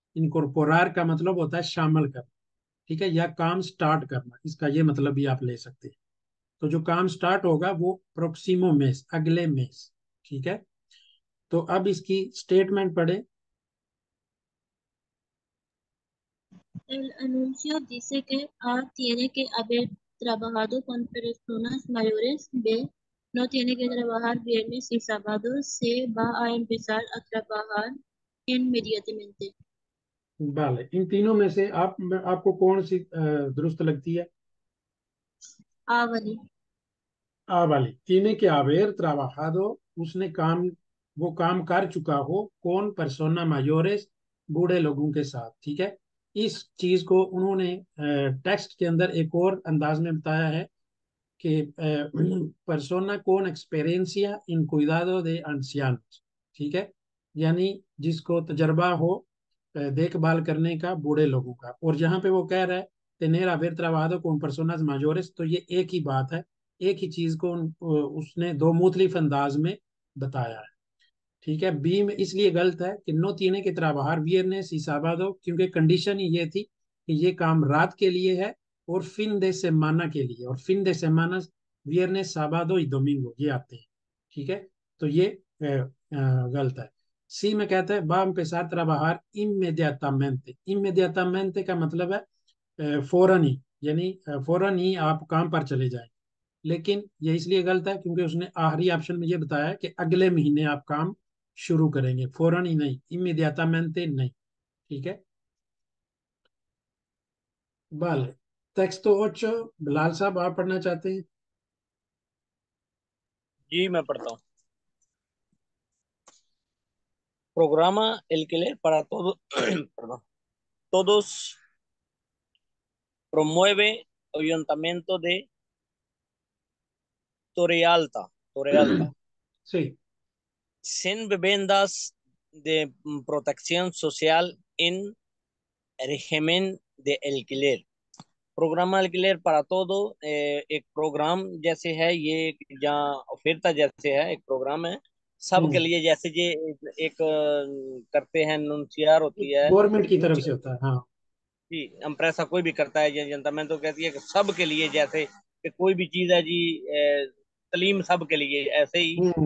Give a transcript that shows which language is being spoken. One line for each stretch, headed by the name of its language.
Hindi: इनकॉर्पोरार का मतलब होता है शामिल करना। ठीक है, या काम स्टार्ट करना, इसका ये मतलब भी आप ले सकते हैं। तो जो काम स्टार्ट होगा वो प्रोक्सिमो मेस, अगले मेस। ठीक है, तो अब इसकी स्टेटमेंट पढ़े।
Spanish: El anuncio dice que A tiene que haber trabajado con personas mayores, B no tiene que trabajar viernes y sábados, C va a empezar a trabajar inmediatamente.
Hindi: वाले इन तीनों में से आपको कौन सी दुरुस्त लगती है? A वाली। आ वाली,
Spanish: tiene que haber trabajado,
Hindi: उसने काम, वो काम कर चुका हो, कौन?
Spanish: persona mayores,
Hindi: बूढ़े लोगों के साथ। ठीक है, इस चीज को उन्होंने टेक्स्ट के अंदर एक और अंदाज में बताया है कि
Spanish: persona con experiencia en cuidado de ancianos।
Hindi: ठीक है, यानी जिसको तजर्बा हो देखभाल करने का बूढ़े लोगों का। और जहाँ पे वो कह रहा है
Spanish: tener haber trabajado con personas mayores,
Hindi: तो ये एक ही बात है, एक ही चीज को उसने दो मुख्तलिफ अंदाज में बताया है। ठीक है, बी में इसलिए गलत है कि no
Spanish: tiene que trabajar viernes y sábado,
Hindi: क्योंकि कंडीशन ही ये थी कि ये काम रात के लिए है और फिन
Spanish: de semana
Hindi: के लिए, और fin de semana
Spanish: viernes sábado y domingo
Hindi: ये आते हैं। ठीक है, तो ये गलत है। सी में कहते हैं
Spanish: va a empezar a trabajar inmediatamente।
Hindi: inmediatamente का मतलब है फौरन ही, यानी फौरन ही आप काम पर चले जाएं। लेकिन ये इसलिए गलत है क्योंकि उसने आखिरी ऑप्शन में ये बताया है कि अगले महीने आप काम शुरू करेंगे, फौरन ही नहीं, इमीडियाटामेंटे नहीं। ठीक है, vale। टेक्स्ट 8, बिलाल साहब आप पढ़ना चाहते हैं? जी मैं पढ़ता हूँ।
Spanish: Programa alquiler para todo, perdón, todos promueve Ayuntamiento de Torrealta, Torrealta, Sí, sin viviendas de protección social en régimen de alquiler।
Hindi: Programme
Spanish: alquiler para todo
Hindi: एक प्रोग्राम जैसे है ये, जहाँ ऑफरता जैसे है, एक प्रोग्राम है सबके लिए, जैसे ये एक करते हैं नुनसियार होती है, गवर्नमेंट की तरफ से नुनसियार होता है, हाँ। जी, एम्प्रेसा कोई भी करता है, ये जनता में तो कहती है कि सबके लिए, जैसे कि कोई भी चीज है जी, तलीम सबके लिए, ऐसे ही ये